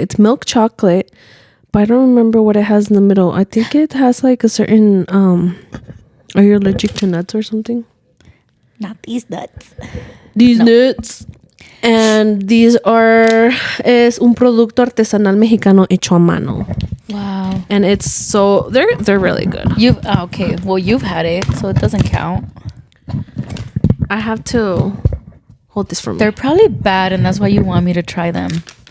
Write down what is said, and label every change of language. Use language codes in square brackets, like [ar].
[en] It's milk chocolate. But I don't remember what it has in the middle. I think it has like a certain, are you allergic to nuts or something? Not these nuts. These nuts. And these [es] es un producto artesanal mexicano hecho a mano. [en] Wow. And it's so, they're really good. Okay. Well, you've had it, so it doesn't count. I have to hold this for me. They're probably bad, and that's why you want me to try them.